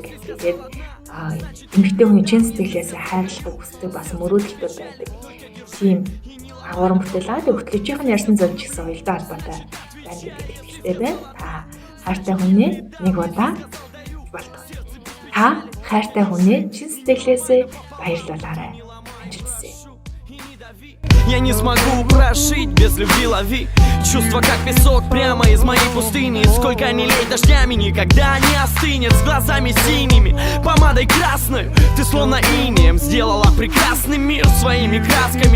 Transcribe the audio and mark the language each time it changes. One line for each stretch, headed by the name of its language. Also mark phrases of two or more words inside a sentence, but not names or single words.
Mongolian: Тэгээд эмэгтэй хүний чин сэтгэлээс хайрлахыг хүсдэг, бас мөрөөдөлтэй байдаг. Тийм уран бүтээл аа. Тэгээд хөтлөгчийн ярьсан зөв ч гэсэн уялдаа холбоотой байна гэдэг итгэлтэй байна. Та хайртай хүнээ нэг удаа болтгоо. Та хайртай хүнээ чин сэтгэлээсээ баярлуулаарай.
Russian: Я не смогу прожить без любви, лови чувства как песок прямо из моей пустыни. Сколько ни лей дождями, никогда не остынет. С глазами синими, помадой красной ты словно инеем сделала прекрасный мир своими красками.